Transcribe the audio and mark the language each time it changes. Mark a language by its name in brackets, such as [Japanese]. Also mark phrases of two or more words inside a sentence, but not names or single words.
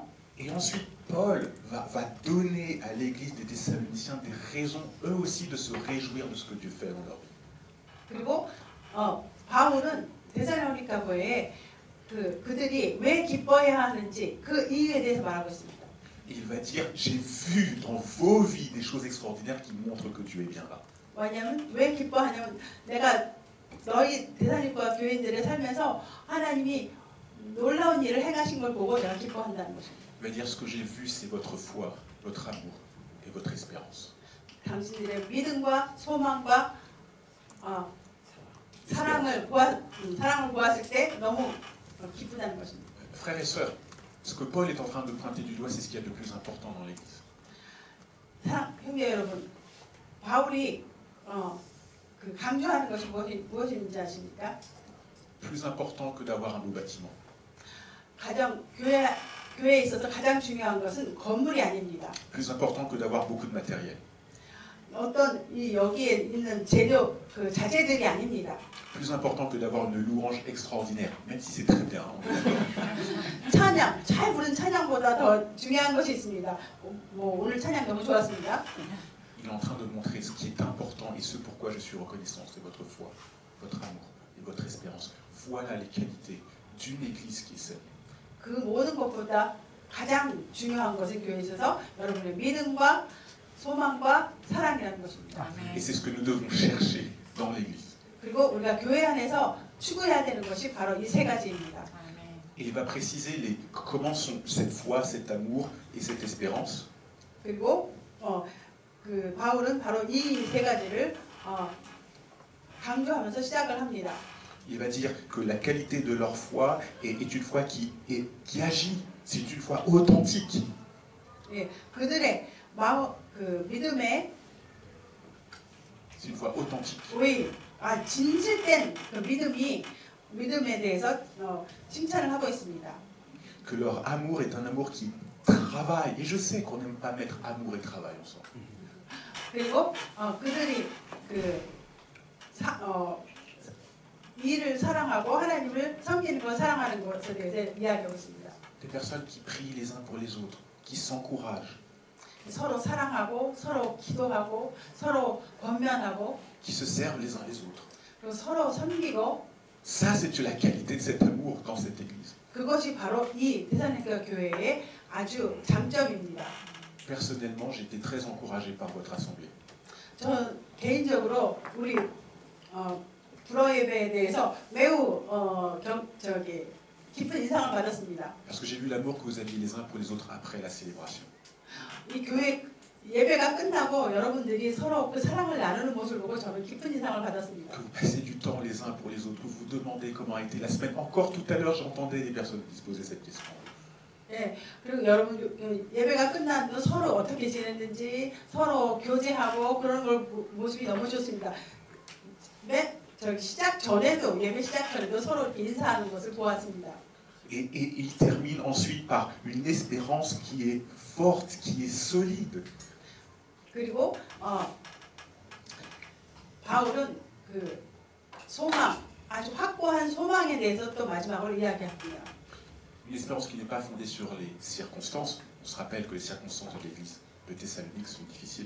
[French] Et ensuite, Paul va donner à l'église des Thessaloniciens des raisons, eux aussi, de se réjouir de ce que Dieu fait dans leur vie. [Korean] 그리고 바울은 데살로니가 교회에 그들이 왜 기뻐해야 하는지 그 이유에 대해서 말하고 있습니다. [French] Et il va dire, j'ai vu dans vos vies des choses extraordinaires qui montrent que Dieu est bien là. [Korean] 왜냐하면 왜 기뻐하냐면 내가 너희 대사님과 교인들의 삶에서 하나님이 놀라운 일을 행하신 걸 보고 내가 기뻐한다는 것입니다. [French] Il va dire, ce que j'ai vu, c'est votre foi, votre amour et votre espérance. [Korean] 당신들의 믿음과 소망과 사랑을 보았을 때 너무 기쁘다는 것입니다. [French] Frères et sœurs, ce que Paul est en train de pointer du doigt, c'est ce qu'il y a de plus important dans l'Église. [Korean] 형제 여러분, 바울이 강조하는 것이 무엇인지 아십니까? [French] Plus important que d'avoir un beau bâtiment. [Korean] 가장 교회에 있어서 가장 중요한 것은 건물이 아닙니다. [French] Plus important que d'avoir beaucoup de matériel. [Korean] 어떤 여기에 있는 재료 자재들이 아닙니다. [French] Plus important que d'avoir une louange extraordinaire, même si c'est très bien. [Korean] 찬양, 잘 부른 찬양보다 더 중요한 것이 있습니다. 오늘 찬양 너무 좋았습니다. [French] Il est en train de montrer ce qui est important et ce pourquoi je suis reconnaissant, c'est votre foi, votre amour et votre espérance. Voilà les qualités d'une église qui est saine. [Korean] 그 모든 것보다 가장 중요한 것은 교회에 있어서 여러분의 믿음과 소망과 사랑이라는 것입니다. [French] Et c'est ce que nous devons chercher dans l'église. [Korean] 그리고 우리가 교회 안에서 추구해야 되는 것이 바로 이 세 가지입니다. [French] Et il va préciser comment sont cette foi, cet amour et cette espérance. [Korean] 그리고 바울은 바로 이 세 가지를 강조하면서 시작을 합니다. [French] Il va dire que la qualité de leur foi est une foi qui agit, c'est une foi authentique. [Korean] 예, 그들의 믿음의 [French] C'est une foi authentique. [Korean] 진실된 그 믿음에 대해서 칭찬을 하고 있습니다. [French] Que leur amour est un amour qui travaille. Et je sais qu'on n'aime pas mettre amour et travail ensemble. [Korean] 그리고 그들이 일을 사랑하고 하나님을 섬기는 걸 사랑하는 것에 대해서 이야기하고 있습니다. [French] Des personnes qui prient les uns pour les autres, qui s'encouragent. [Korean] 서로 사랑하고 서로 기도하고 서로 권면하고 [French] qui se servent les uns les autres. [Korean] 그리고 서로 섬기고. [French] Ça, c'est la qualité de cet amour dans cette église. [Korean] 그것이 바로 이 데살로니가 교회의 아주 장점입니다. [French] Personnellement, j'ai été très encouragé par votre assemblée. [Korean] 저 개인적으로 우리 불어 예배에 대해서 매우 깊은 인상을 받았습니다. [French] Parce que j'ai vu l'amour que vous aviez les uns pour les autres après la célébration. [Korean] 이 교회 예배가 끝나고 여러분들이 서로 그 사랑을 나누는 모습을 보고 저는 깊은 인상을 받았습니다. [French] Que vous passez du temps les uns pour les autres, que vous vous demandez comment a été la semaine. Encore tout à l'heure, j'entendais des personnes qui se posaient cette question. [Korean] 예, 그리고 여러분 예배가 끝난 후 서로 어떻게 지냈는지 서로 교제하고 그런 걸 모습이 너무 좋습니다. 시작 전에도 예배 시작 전에도 서로 인사하는 것을 보았습니다. [French] Et il termine ensuite par une espérance qui est forte, qui est solide. [Korean] 그리고 바울은 그 소망, 아주 확고한 소망에 대해서 또 마지막으로 이야기합니다. [French] Une espérance qui n'est pas fondée sur les circonstances. On se rappelle que les circonstances de l'église de Thessalonique sont difficiles.